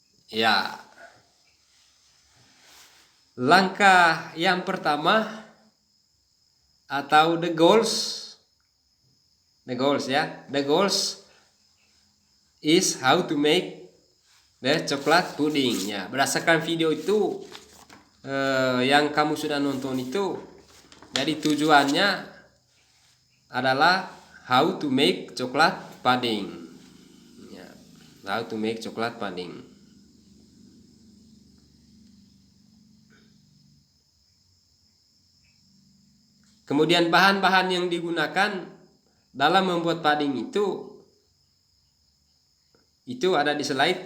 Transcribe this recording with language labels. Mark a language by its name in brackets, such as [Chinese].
[Indonesian] Ya. Langkah yang pertama atau [English] the goals [Indonesian] ya. [English] The goals is how to make the chocolate pudding ya. [Indonesian] Berdasarkan video itu yang kamu sudah nonton itu, jadi tujuannya adalah [English] how to make chocolate pudding [Indonesian] ya. [English] How to make chocolate pudding. [Indonesian] Kemudian bahan-bahan yang digunakan dalam membuat pudding itu ada di slide.